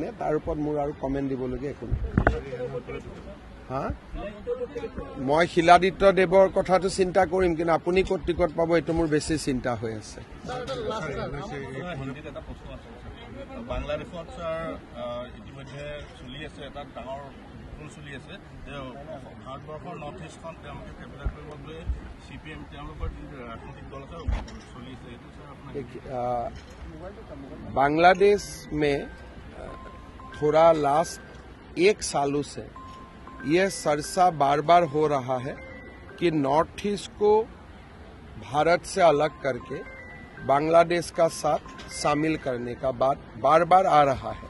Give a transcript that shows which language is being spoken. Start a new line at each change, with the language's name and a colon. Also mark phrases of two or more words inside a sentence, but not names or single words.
Assamese: তাৰ ওপৰত মোৰ আৰু কমেণ্ট দিবলগীয়া একো নাই। মই শিলাদিত্য দেৱৰ কথাটো চিন্তা কৰিম, কিন্তু আপুনি ক'ত টিকট পাব এইটো মোৰ বেছি চিন্তা হৈ আছে। বাংলাদেশত ইতিমধ্যে চলি আছে এটা ডাঙৰ চলি আছে যে ভাৰতবৰ্ষৰ নৰ্থ ইষ্টখন তেওঁলোকে কেপিটেল কৰিবলৈ CPM তেওঁলোকৰ যি ৰাজনৈতিক দল আছে চলি আছে।
Hindi: बांग्लादेश में थोड़ा लास्ट 1 सालों से ये चर्चा बार बार हो रहा है कि नॉर्थ ईस्ट को भारत से अलग करके बांग्लादेश का साथ शामिल करने का बात बार बार आ रहा है।